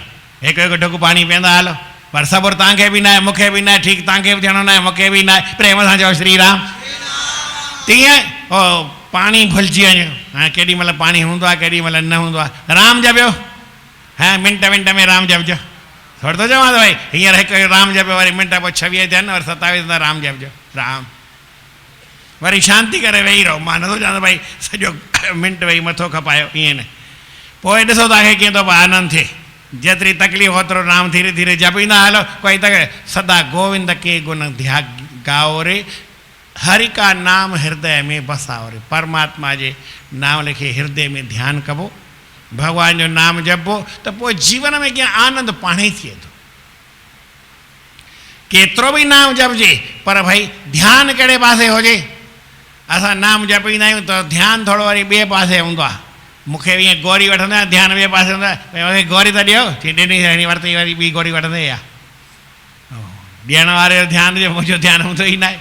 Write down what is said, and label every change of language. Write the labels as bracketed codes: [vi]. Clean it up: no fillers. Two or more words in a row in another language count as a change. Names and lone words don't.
[sd] हिकु हिकु ढुक पाणी पीअंदा हलो, पर सबुरु तव्हांखे बि न आहे, मूंखे बि न आहे, ठीकु तव्हांखे बि थियणो न आहे, मूंखे बि न आहे, प्रेम सां चओ श्री राम। तीअं ओ पाणी भुलिजी वञो, हाणे केॾी महिल पाणी हूंदो आहे, केॾी महिल न हूंदो आहे। राम जपियो, हा मिंट मिंट में राम जपजो। थोरो थो चवां त भई हींअर हिकु राम जपियो, वरी मिंट पोइ 26 थियनि, वरी 27 राम जपजो, राम। वरी शांती करे वेही रहो। मां नथो चवां भई सॼो मिंट वेही मथो खपायो, ईअं न। पोइ ॾिसो तव्हांखे कीअं थो आनंद थिए। जेतिरी तकलीफ़ ओतिरो नाम धीरे धीरे जपींदा हलो। [hi] कोई त सदा गोविंद के गुण ध्या गाओ रे, हरि का नाम हृदय में बसाओ रे। [sd] परमात्मा जे नाम लिखे हृदय में ध्यानु कबो, भगवान जो नाम जपो, त पोइ जीवन में कीअं आनंद पाण ई थिए थो। केतिरो बि नाम जपजे, पर भई ध्यानु कहिड़े पासे हुजे। असां नाम जपींदा आहियूं त ध्यानु थोरो वरी ॿिए पासे हूंदो आहे। मूंखे ईअं गोरी वठंदो आहियां, ध्यानु ॿिए पासे हूंदो आहे, भई गोरी त ॾियो, ॾिनी वरिती वरी ॿी गोरी वठंदे या ॾियण वारे जो ध्यानु जो मुंहिंजो ध्यानु हूंदो ई न आहे।